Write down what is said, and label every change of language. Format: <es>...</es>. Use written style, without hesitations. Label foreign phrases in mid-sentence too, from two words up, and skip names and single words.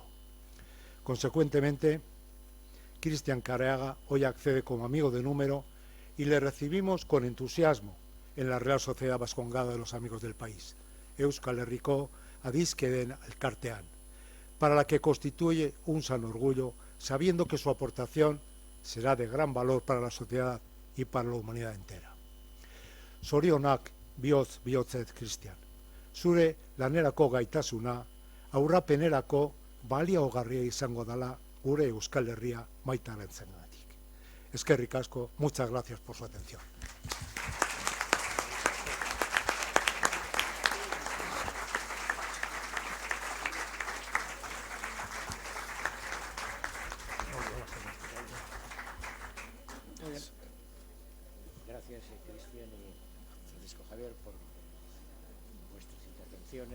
<es>Consecuentemente, Cristian Careaga hoy accede como amigo de número y le recibimos con entusiasmo en la Real Sociedad Vascongada de los Amigos del País,</es> <eu>Euskal Herriko Adiskideen Elkartean,</eu> <es>para la que constituye un sano orgullo, sabiendo que su aportación será de gran valor para la sociedad y para la humanidad entera.</es> <eu>Zorionak bihotz bihotzet, Cristian. Zure lanerako gaitasuna aurrapenerako baliagarria izango dela gure Euskal Herria maitaratzeagatik. Eskerrik asko,</eu> <es>muchas gracias por su atención. Gracias, Cristian y Francisco Javier, por vuestras intervenciones.</es>